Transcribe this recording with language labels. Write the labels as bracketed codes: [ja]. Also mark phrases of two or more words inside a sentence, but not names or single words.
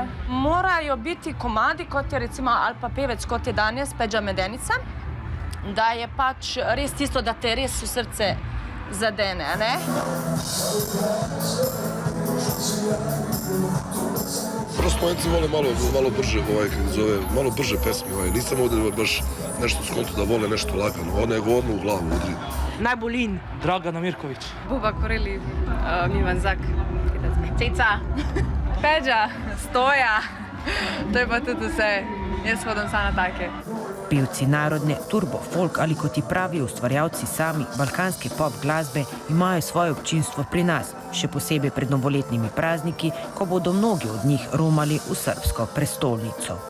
[sl] Morajo biti komadi, kot je recimo, ali pa pevec, kot je danes Peđa Medenica, da je pač res tisto, da te res v srce zadene, ne? [sr] Prosto Slovenci vole malo brže, malo brže pesmi. Nisam ovdje baš nešto skonto da vole nešto lagano, nego odmah u glavu udri. [sl] Najbolj in? Dragana Mirković. Buba Koreli, Milan Zak, Ceca, Peđa, Stoja, to je pa tudi vse. Jaz hodim samo na take. Pevci narodne, turbo, folk ali kot ji pravijo ustvarjalci sami balkanske pop glasbe imajo svoje občinstvo pri nas, še posebej pred novoletnimi prazniki, ko bodo mnogi od njih romali v srbsko prestolnico.